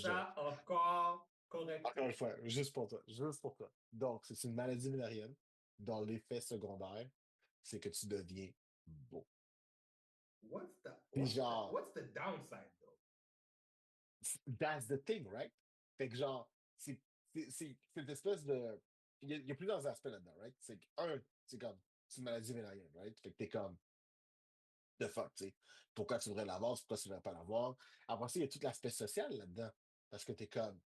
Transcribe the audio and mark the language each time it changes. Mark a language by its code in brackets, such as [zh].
[fr] ça encore correctement. Encore une fois, juste pour toi. Juste pour toi. Donc, c'est une maladie vénérienne dont l'effet secondaire, c'est que tu deviens beau. Puis genre, [en] What's the downside, though? that's the thing, right? [fr] Fait que genre, c'est cette espèce de. Il y a plusieurs aspects là-dedans, right? C'est un, c'est comme, c'est une maladie vénérienne, right? Fait que t'es comme, [en] the fuck, [fr] tu sais. Pourquoi tu devrais l'avoir, pourquoi tu ne devrais pas l'avoir? Après ça, il y a tout l'aspect social là-dedans. Parce que t'es comme,